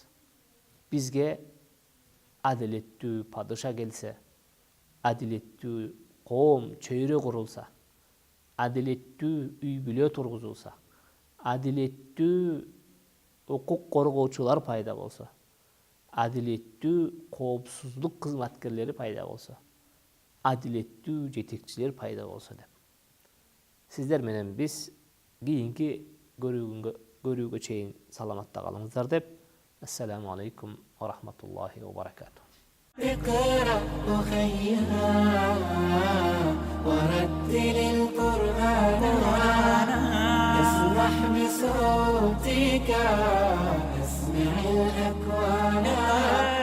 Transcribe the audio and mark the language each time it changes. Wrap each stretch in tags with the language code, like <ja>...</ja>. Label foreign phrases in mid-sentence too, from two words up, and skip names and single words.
<ky>Бизге адилеттүү падыша келсе, адилеттүү коом чөйрө курулса, адилеттүү үй бүлө тургузулса, адилеттүү укук коргоочулар пайда болсо, адилеттүү коопсуздук кызматкерлери пайда болсо, адилеттүү жетекчилер пайда болсо деп. Сиздер менен биз kийинки көрүүгө чейин саламатта калыңыздар деп.</ky> <ar>السلام عليكم ورحمة الله وبركاته. اقرأ أخيها ورتل القرآن اسمح بصوتك اسمع الأكوان</ar>